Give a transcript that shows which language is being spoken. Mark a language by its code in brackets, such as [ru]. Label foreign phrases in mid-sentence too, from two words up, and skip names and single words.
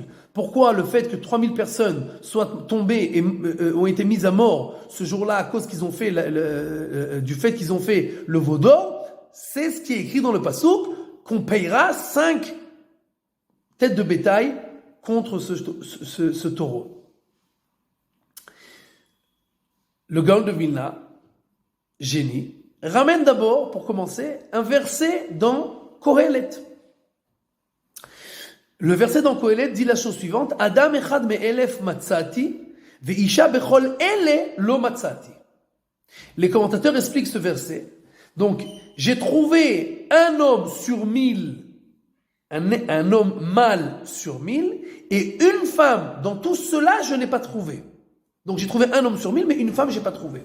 [fr] Pourquoi le fait que 3000 personnes soient tombées et ont été mises à mort ce jour-là à cause qu'ils ont fait du fait qu'ils ont fait le Vaudor, c'est ce qui est écrit dans le Passouk, qu'on payera 5 têtes de bétail contre ce taureau. Le Gaon de Vilna, génie, ramène d'abord, pour commencer, un verset dans Kohelet. Le verset dans Kohelet dit la chose suivante, [he] אדם אחד מאלף מצאתי ואשה בכל אלה לא מצאתי. [fr] Les commentateurs expliquent ce verset. Donc, j'ai trouvé un homme sur 1000, un homme mâle sur 1000, et une femme. Dans tout cela, je n'ai pas trouvé. Donc, j'ai trouvé un homme sur 1000, mais une femme, j'ai pas trouvé.